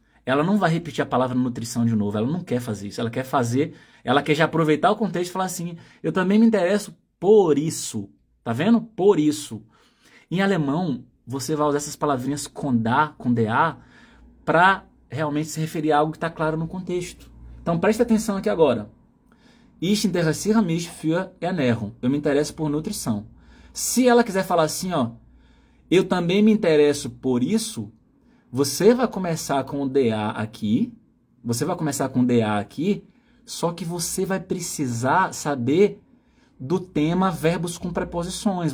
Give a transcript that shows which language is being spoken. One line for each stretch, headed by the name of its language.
Portuguese: Ela não vai repetir a palavra nutrição de novo, ela não quer fazer isso. Ela quer já aproveitar o contexto e falar assim, eu também me interesso por isso. Tá vendo? Por isso. Em alemão, você vai usar essas palavrinhas com da, para realmente se referir a algo que está claro no contexto. Então preste atenção aqui agora.
German: Ich interessiere mich für Ernährung.
Portuguese: Eu me interesso por nutrição. Se ela quiser falar assim, ó, eu também me interesso por isso, você vai começar com o DA aqui Você vai começar com DA aqui, só que você vai precisar saber do tema verbos com preposições.